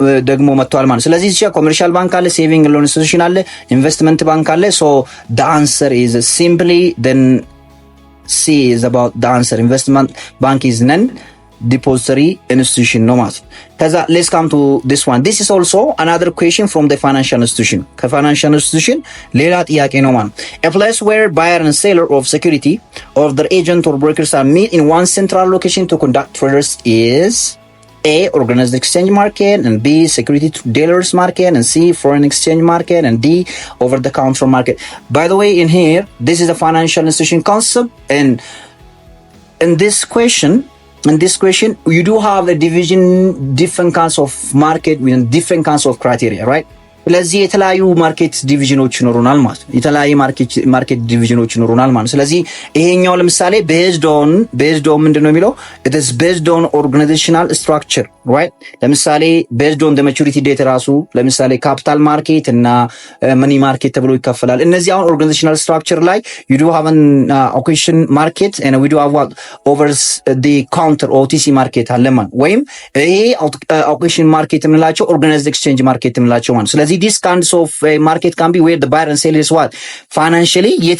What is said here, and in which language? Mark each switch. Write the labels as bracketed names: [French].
[Amharic] ደግሞ መጥቷል ማለት። ስለዚህ እዚህ ኮመርሻል ባንክ አለ፣ ሴቪንግ ሎን ኢንስቲትዩሽን አለ፣ ኢንቨስትመንት ባንክ አለ። [English] so the answer is simply then C is about the answer. investment bank is non depository institution [Amharic] ነው ማለት። ከዛ [English] let's come to this one. This is also another question from the financial institution. [Amharic] ከፋይናንሻል ኢንስቲትዩሽን ሌላ ጥያቄ ነው ማለት። [English] A place where buyer and seller of security of their agent or brokers are meet in one central location to conduct traders is A, organized exchange market, and B, security dealers market, and C, foreign exchange market, and D, over-the-counter market. By the way, in here, this is a financial institution concept, and in this question, you do have a division, different kinds of market with different kinds of criteria, right? [Amharic] ስለዚህ የተለያዩ ማርኬት ዲቪዥኖች ይኖሩናል ማለት ነው። የተለያዩ ማርኬት ዲቪዥኖች ይኖሩናል ማለት ነው። ስለዚህ ይሄኛው ለምሳሌ based on ምንድነው የሚለው [English] it is based on organizational structure, right? [Amharic] ለምሳሌ based on the maturity date ራሱ ለምሳሌ ካፒታል ማርኬት እና መኒ ማርኬት ተብሎ ይከፈላል። እነዚህ አሁን organizational structure ላይ you do have an allocation market and we do have what over the counter OTC market አለ ማለት ወይም ይሄ allocation market የምንላቸው organized exchange market የምንላቸው ማለት። ስለዚህ [English] this kinds of market can be where the buyer and seller is what financially